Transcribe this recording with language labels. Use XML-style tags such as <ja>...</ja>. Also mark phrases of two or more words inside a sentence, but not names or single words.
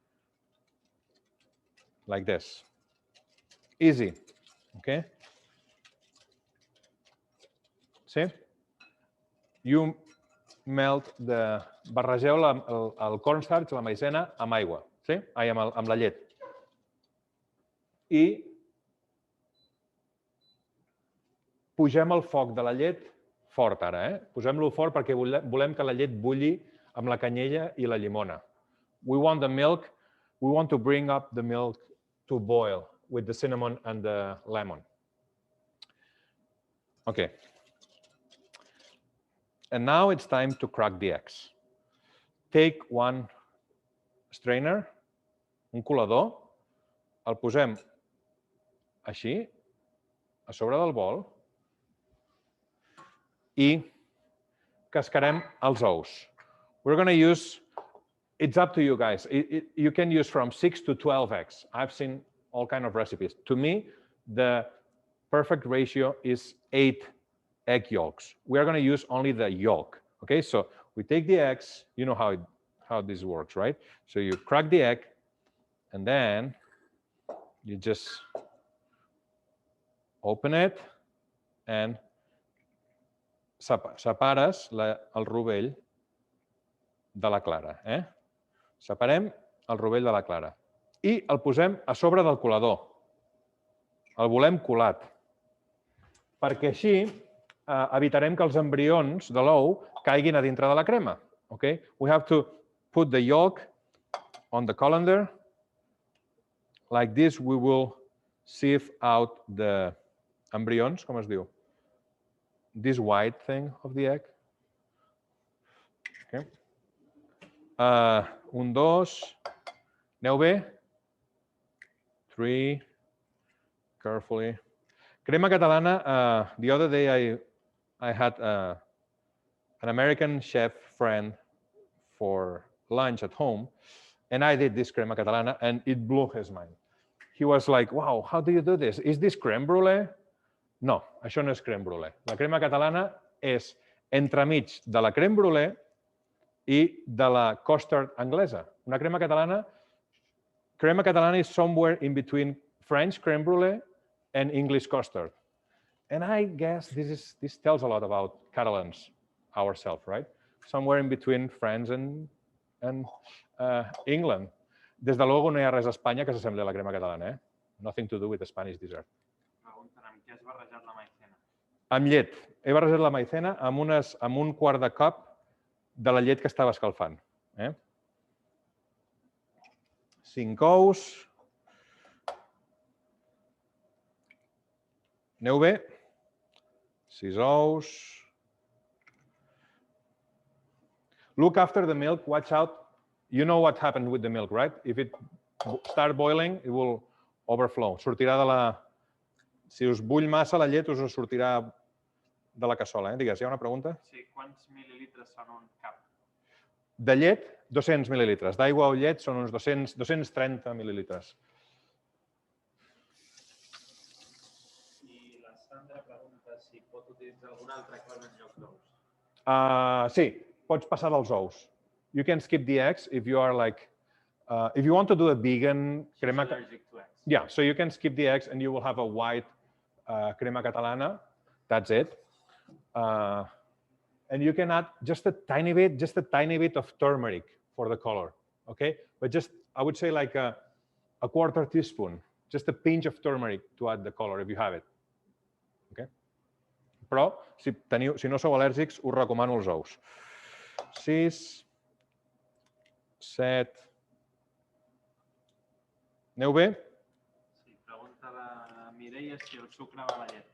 <en>Like this. Easy, okay? See? You melt</en> <ca>barregeu el cornstarch, la maizena, amb aigua, sí? Amb la llet. I pugem el foc de la llet fort ara, Posem-lo fort perquè volem que la llet bulli amb la canyella i la llimona.</ca> <en>We want to bring up the milk to boil with the cinnamon and the lemon. Okay. And now it's time to crack the eggs. Take one strainer,</en> <ca>un colador, el posem així, a sobre del bol, i cascarem els ous.</ca> <en>We're going to use, it's up to you guys. You can use from 6 to 12 eggs. I've seen all kinds of recipes. To me, the perfect ratio is 8 egg yolks. We are going to use only the yolk. Okay, so we take the eggs. You know how this works, right? So you crack the egg, and then you just open it and</en> <ca>separes el rovell de la clara. Separem el rovell de la clara i el posem a sobre del colador. El volem colat, perquè així evitarem que els embrions de l'ou caiguin a dintre de la crema. Okay?</ca> <en>We have to put the yolk on the colander. Like this, we will sieve out the embryons,</en> <ca>com es diu?</ca> <en>This white thing of the egg. Okay. 1, 2.</en> <ca>Aneu bé? 3.</ca> <en>Carefully. Crema catalana. The other day I had an American chef friend for lunch at home, and I did this crema catalana, and it blew his mind. He was like, wow, how do you do this? Is this crème brûlée?</en> <ca>No, això no és crème brûlée. La crema catalana és entremig de la crème brûlée i de la custard anglesa. Una crema catalana</ca> <en>is somewhere in between French crème brûlée and English custard. And I guess this tells a lot about Catalans ourselves, right? Somewhere in between France and England.</en> <es>Des de luego</es> <ca>no hi ha res a Espanya que s'assembli a la crema catalana,</ca> <en>Nothing to do with the Spanish dessert.</en> <ca>Pregunten amb què has barrejat la maizena? Amb llet. He barrejat la maizena amb un quart de cup de la llet que estava escalfant. 5 ous. Aneu bé? 6 ous.</ca> <en>Look after the milk. Watch out. You know what happened with the milk, right? If it starts boiling, it will overflow.</en> <ca>Sortirà de la... Si us bull massa la llet, us sortirà de la cassola. Digues, hi ha una pregunta? Sí, quants mil·lilitres són un cap? De llet, 200 mil·lilitres. D'aigua o llet són uns 230 mil·lilitres. I la Sandra pregunta si pot utilitzar algun altre crema en lloc d'ous. Sí, pots passar dels ous.</ca> <en>You can skip the eggs if you are like, if you want to do a vegan crema. She's allergic to eggs. Yeah, so you can skip the eggs and you will have a white crema catalana. That's it. And you can add just a tiny bit of turmeric for the color, okay? But just, I would say like a quarter teaspoon, just a pinch of turmeric to add the color if you have it, okay?</en> <ca>Però, si no sou al·lèrgics, us recomano els ous. 6, 7... Aneu bé? Sí, pregunta la Mireia si el sucre va a la llet.</ca>